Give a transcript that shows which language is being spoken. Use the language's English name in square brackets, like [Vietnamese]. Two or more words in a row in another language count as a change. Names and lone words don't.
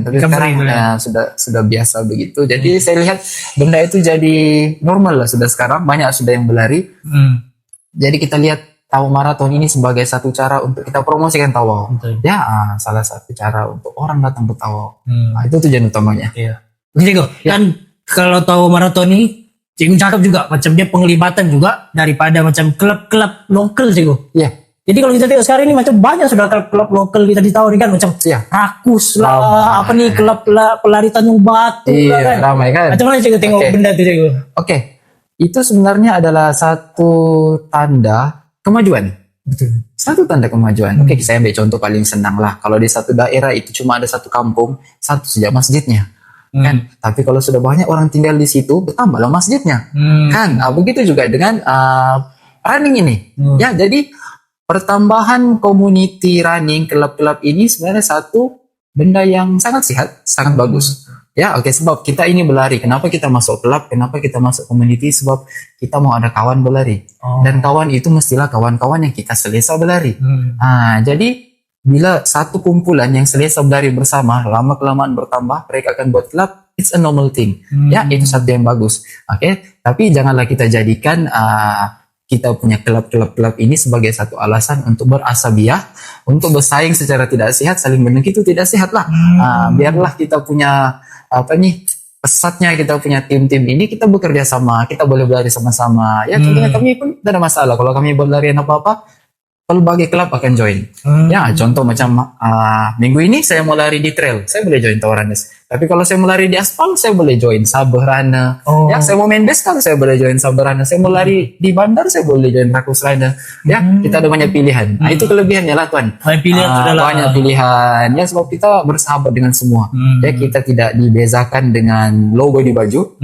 [Malay] Tapi sekarang ya, sudah biasa begitu. Jadi saya lihat benda itu jadi normal lah sudah sekarang. Banyak sudah yang berlari. Jadi kita lihat Tawau Marathon ini sebagai satu cara untuk kita promosikan Tawau. Ya, salah satu cara untuk orang datang ke Tawau. Nah, itu tujuan utamanya. Iya. Jadi kan kalau Tawau Marathon ini Cikgu cakap juga macam dia penglibatan juga daripada macam klub-klub lokal Cikgu. Iya. Jadi kalau kita tengok sekarang ini macam banyak sudah klub-klub lokal kita di Tawau ini kan macam Rakus lah, apa nih klub pelari Tanjung Batu lah kan. Ramai kan. Macam mana Cikgu tengok benda itu Cikgu? Oke. Itu sebenarnya adalah satu tanda kemajuan. Betul. Satu tanda kemajuan. Oke, saya ambil contoh paling senang lah. Kalau di satu daerah itu cuma ada satu kampung, satu saja masjidnya. Kan, tapi kalau sudah banyak orang tinggal di situ, bertambahlah masjidnya. Kan, begitu juga dengan running ini. Ya, jadi pertambahan [English] community running [Malay] klub-klub ini sebenarnya satu benda yang sangat sehat, sangat bagus. Ya, oke, sebab kita ini berlari. Kenapa kita masuk klub? Kenapa kita masuk community? Sebab kita mau ada kawan berlari. Dan kawan itu mestilah kawan-kawan yang kita selesa berlari. Jadi bila satu kumpulan yang selesa berlari bersama, lama-kelamaan bertambah, mereka akan buat klub, [English] it's a normal thing. [Malay] Ya, itu satu yang bagus. Oke, tapi janganlah kita jadikan kita punya klub-klub ini sebagai satu alasan untuk berasabiah, untuk bersaing secara tidak sehat, saling mendengki itu tidak sehat lah. Biarlah kita punya pesatnya kita punya tim-tim ini, kita bekerja sama, kita boleh berlari sama-sama. Ya, contohnya kami pun tidak ada masalah kalau kami berlarian apa-apa. Berbagai klub akan join. Ya, contoh macam minggu ini saya mau lari di trail, saya boleh join Tauranes. Tapi kalau saya mau lari di aspal, saya boleh join Saberana. Ya, saya mau main beskal, saya boleh join Saberana. Saya mau lari di bandar, saya boleh join Rakus Rider. Ya, kita ada banyak pilihan. Nah, itu kelebihannya lah, Tuan. Banyak pilihan. Ya, sebab kita bersahabat dengan semua. Ya, kita tidak dibezakan dengan logo di baju.